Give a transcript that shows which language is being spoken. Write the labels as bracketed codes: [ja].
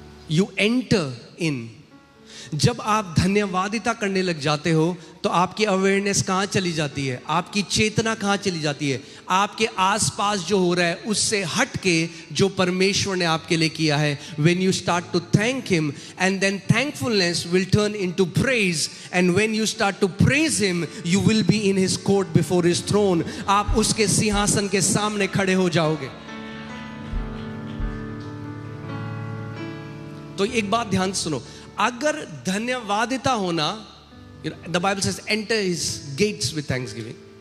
[en] You enter in. [hi] जब आप धन्यवादिता करने लग जाते हो तो आपकी अवेयरनेस कहाँ चली जाती है? आपकी चेतना कहाँ चली जाती है? आपके आसपास जो हो रहा है उससे हट के जो परमेश्वर ने आपके लिए किया है। [en] When you start to thank him, and then thankfulness will turn into praise, and when you start to praise him, you will be in his court before his throne. [hi] आप उसके सिंहासन के सामने खड़े हो जाओगे। तो एक बात ध्यान से सुनो, अगर धन्यवादिता होना, [en] the Bible says enter his gates with thanksgiving.